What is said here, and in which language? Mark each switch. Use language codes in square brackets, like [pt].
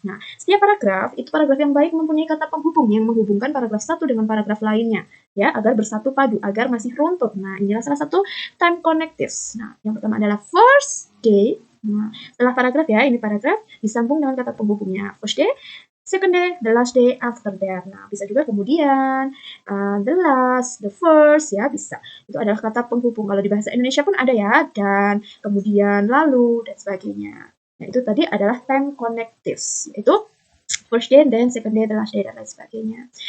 [id] Nah, setiap paragraf itu paragraf yang baik mempunyai kata penghubung yang menghubungkan paragraf satu dengan paragraf lainnya ya, agar bersatu padu, agar masih runtut. Nah, inilah salah satu time connectives. Nah, yang pertama adalah first day. Nah, setelah paragraf ya, ini paragraf disambung dengan kata penghubungnya. [en] First day, second day, the last day after that. [id] Nah, bisa juga kemudian, [en] the last, the first, [id] ya bisa. Itu adalah kata penghubung. Kalau di bahasa Indonesia pun ada ya, dan, kemudian, lalu, dan sebagainya. Nah, itu tadi adalah time connectives, yaitu [en] first day, then second day, the last day, [id] dan lain sebagainya.